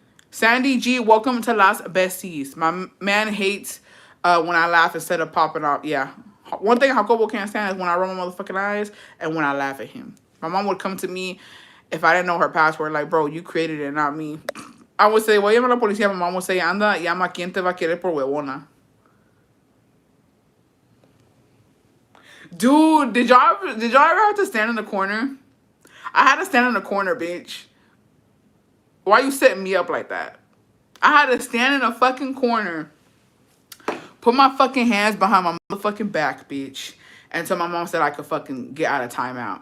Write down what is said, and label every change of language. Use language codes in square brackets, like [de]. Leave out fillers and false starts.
[en] Sandy G, welcome to Las Besties. My man hates when I laugh instead of popping off. Yeah. One thing Jacobo can't stand is when I roll my motherfucking eyes and when I laugh at him. My mom would come to me if I didn't know her password, like, bro, you created it, not me. I would say, [es] voy a llamar a la policía. [en] My mom would say, [es] anda, llama, ¿quién te va a querer por huevona? [en] Dude, did y'all ever have to stand in the corner? I had to stand in the corner, bitch. Why you setting me up like that? I had to stand in a fucking corner, put my fucking hands behind my motherfucking back, bitch, until my mom said I could fucking get out of timeout.